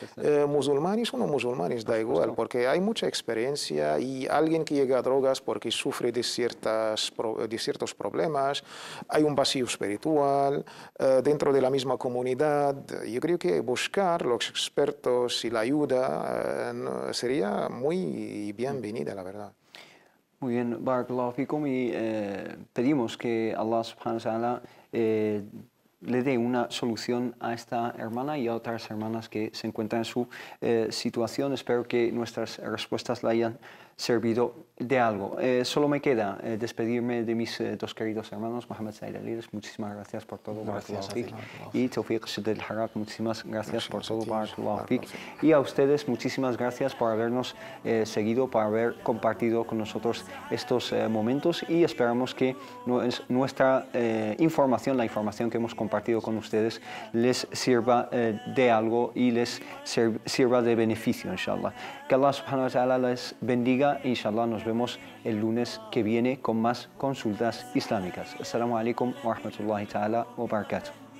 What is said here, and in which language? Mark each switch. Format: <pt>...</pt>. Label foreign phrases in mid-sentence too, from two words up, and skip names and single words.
<es>Musulmanes o no musulmanes, da igual, porque hay mucha experiencia, y alguien que llega a drogas porque sufre de ciertos problemas, hay un vacío espiritual dentro de la misma comunidad. Yo creo que buscar los expertos y la ayuda sería muy bienvenida, la verdad. Muy bien,</es> <ar>بارك الله فيكم,</ar> <es>y pedimos que Allah</es> <ar>سبحانه وتعالى</ar> <es>le dé una solución a esta hermana y a otras hermanas que se encuentran en su situación. Espero que nuestras respuestas le hayan servido de algo. Solo me queda despedirme de mis dos queridos hermanos, Mohammed Said Alides, muchísimas gracias por todo,</es> <ar>بارك الله فيك,</ar> <es>y Tawfiq Shidel Harak, muchísimas gracias por todo,</es> <ar>بارك الله فيك,</ar> <es>y a ustedes muchísimas gracias por habernos seguido, por haber compartido con nosotros estos momentos, y esperamos que nuestra información, la información que hemos compartido con ustedes, les sirva de algo y les sirva de beneficio, inshallah. Que Allah</es> <ar>سبحانه وتعالى</ar> <es>les bendiga. Inshallah nos vemos el lunes que viene con más consultas islámicas.</es> <ar>السلام عليكم ورحمة الله تعالى وبركاته.</ar>